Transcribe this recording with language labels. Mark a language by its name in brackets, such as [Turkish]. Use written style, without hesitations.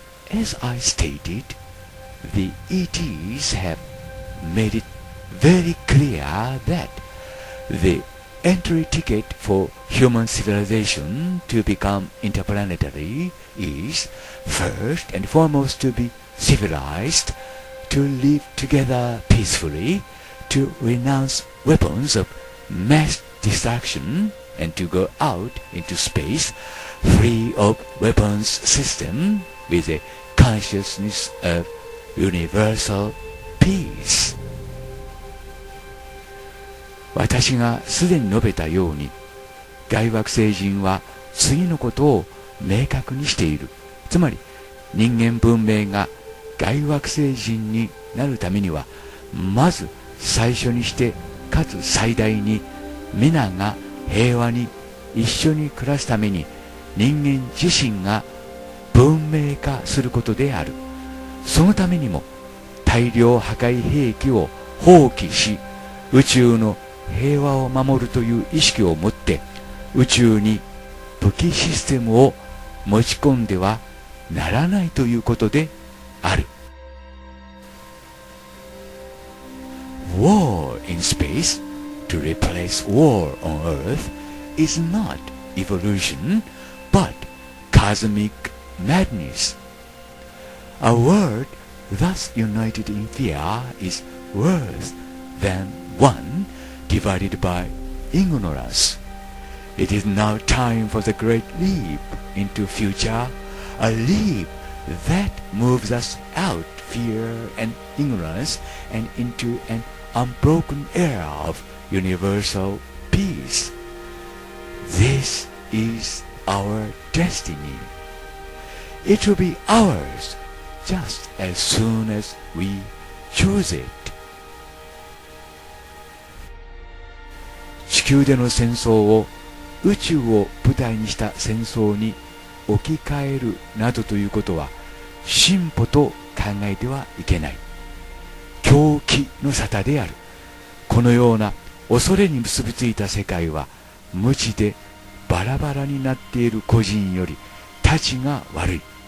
[English] As I stated, the ETs have made it very clear that the entry ticket for human civilization to become interplanetary is first and foremost to be civilized, to live together peacefully, to renounce weapons of mass distraction and to go out into space free of weapons system with a consciousness of universal peace。 [Japanese] 私がすでに述べたように、外惑星人は次のことを明確にしている。つまり人間文明が外惑星人になるためには、まず最初にしてかつ最大に皆が平和に一緒に暮らすために人間自身が文明化することである。そのためにも大量破壊兵器を放棄し、宇宙の平和を守るという意識を持って宇宙に武器システムを持ち込んではならないということである。 [English] War in space to replace war on Earth is not evolution, but cosmic madness. A world thus united in fear is worse than one divided by ignorance. It is now time for the great leap into future, a leap that moves us out fear and ignorance and into an unbroken era of universal peace. This is our destiny. It will be ours just as soon as we choose it. [Japanese] 地球での戦争を宇宙を舞台にした戦争に置き換えるなどということは進歩と考えてはいけない。狂気の沙汰である。このような恐れに結びついた世界は無知でバラバラになっている個人よりたちが悪い。